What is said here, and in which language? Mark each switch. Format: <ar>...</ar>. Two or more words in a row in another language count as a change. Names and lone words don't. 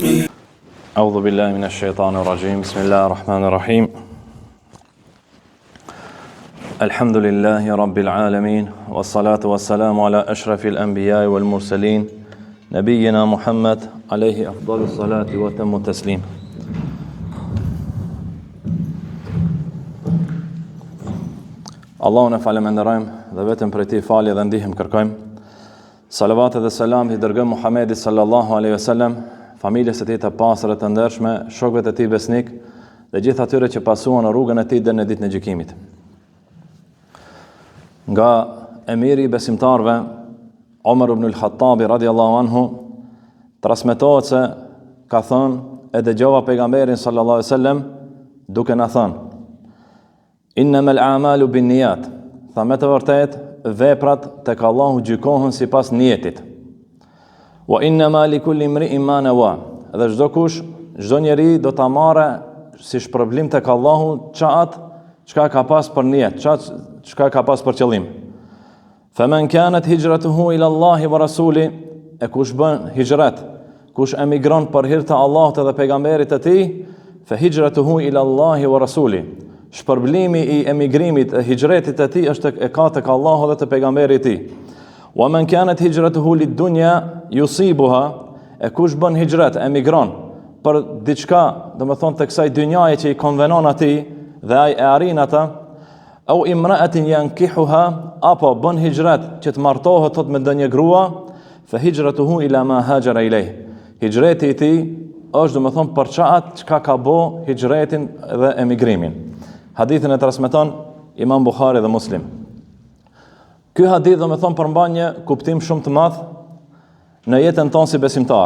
<ar>أعوذ بالله من الشيطان الرجيم. بسم الله الرحمن الرحيم. الحمد لله رب العالمين والصلاة والسلام على أشرف الأنبياء والمرسلين نبينا محمد عليه أفضل الصلاة وتم التسليم.</ar> <sq>Allahun e faleminderojmë dhe vetëm prej tij falje dhe ndihmë kërkojmë. Salavat dhe selam i dërgojmë Muhamedit</sq> <ar>صلى الله عليه وسلم,</ar> <sq>familjes së tij të pastër të ndershme, shokëve të tij besnik dhe gjithë atyre që pasuan në rrugën e tij deri në ditën e gjykimit. Nga emiri i besimtarëve Omar ibn al-Khattabi</sq> <ar>رضي الله عنه</ar> <sq>transmetohet se ka thënë e dëgjova pejgamberin</sq> <ar>صلى الله عليه وسلم</ar> <sq>duke na thënë:</sq> <ar>إنما الأعمال بالنيات,</ar> <sq>tha me të vërtet veprat tek Allahu gjykohen sipas niyetit.</sq> <ar>وإنما لكل امرئ ما نوى,</ar> <sq>dhe çdo kush, çdo njeri do ta marrë si shpërblim tek Allahu çka ka pas për niyet, çka ka pas për qëllim.</sq> <ar>فمن كانت هجرته إلى الله ورسوله,</ar> <sq>e kush bën hijrat, kush emigron për hir të Allahut dhe pejgamberit të tij,</sq> <ar>فهجرته إلى الله ورسوله.</ar> <sq>Shpërblimi i emigrimit e hijretit të tij është e ka tek Allahu dhe te pejgamberi i tij.</sq> <ar>ومن كانت هجرته لدنيا يصيبها,</ar> <sq>e kush bën hijret, emigron për diçka, domethënë tek kësaj dynjaje që i konvenon atij dhe ai e arrin ata,</sq> <ar>أو امرأة ينكحها,</ar> <sq>apo bën hijret që të martohet thot me ndonjë grua,</sq> <ar>فهجرته إلى ما هاجر إليه.</ar> <sq>Hijreti i tij është domethënë për çka ka bë hijretin dhe emigrimin. Hadithin e transmeton Imam Buhari dhe Muslim. Ky hadith domethënë përmban një kuptim shumë të madh në jetën tonë si besimtar.</sq>